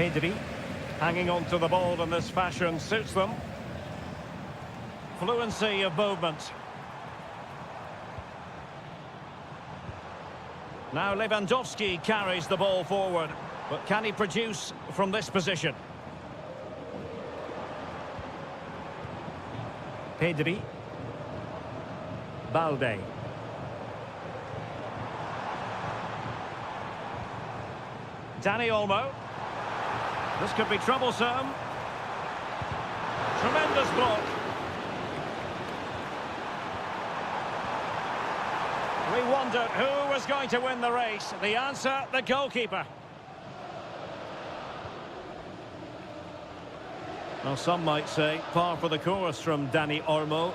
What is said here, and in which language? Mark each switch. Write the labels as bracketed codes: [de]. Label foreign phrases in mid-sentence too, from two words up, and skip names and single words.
[en] Hanging on to the ball in this fashion suits them. fluency of movement. Now Lewandowski carries the ball forward, but can he produce from this position? Pedri. Balde. Dani Olmo. This could be troublesome. Tremendous block. We wondered who was going to win the race. The answer, the goalkeeper. Well, some might say par for the course from Dani Olmo.